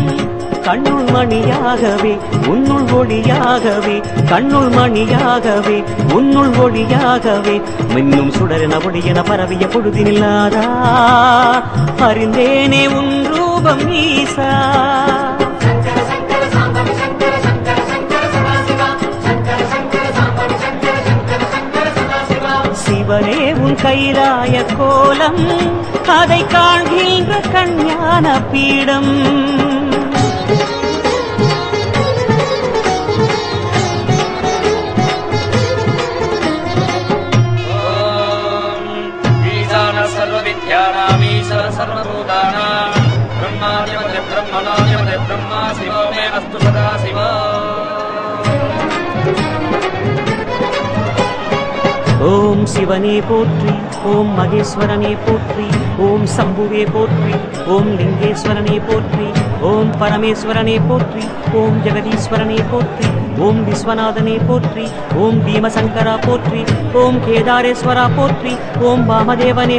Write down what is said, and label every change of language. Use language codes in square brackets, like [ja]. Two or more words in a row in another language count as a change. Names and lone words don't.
[ta] கண்ணுள் மணியாகவே உன்னுள் ஒளியாகவே கண்ணுள் மணியாகவே உன்னுள் ஒளியாகவே மின்னும் சுடரென ஒளியென பரவிய பொழுதினில்லாதா அறிந்தேனே உன் ரூபம் ஈசா சிவனே உன் கைலாய கோலம் அதை காண்கின்ற கஞான பீடம் [sa] सर्वविद्यानामीश्वर सर्वभूतानां ब्रह्माधिपति ब्रह्मणाधिपति ब्रह्मा शिवो मे अस्तु सदा शिव [ta] ஓம் சிவனே போற்றி ஓம் மகேஸ்வரனே போற்றி ஓம் சம்புவே போற்றி ஓம் லிங்கேஸ்வரனே போற்றி ஓம் பரமேஸ்வரனே போற்றி ஓம் ஜெகதீஸ்வரனே போற்றி ஓம் விஸ்வநாதனே போற்றி ஓம் பீமசங்கரா போற்றி ஓம் கேதாரேஸ்வரா போற்றி ஓம் வாமதேவனே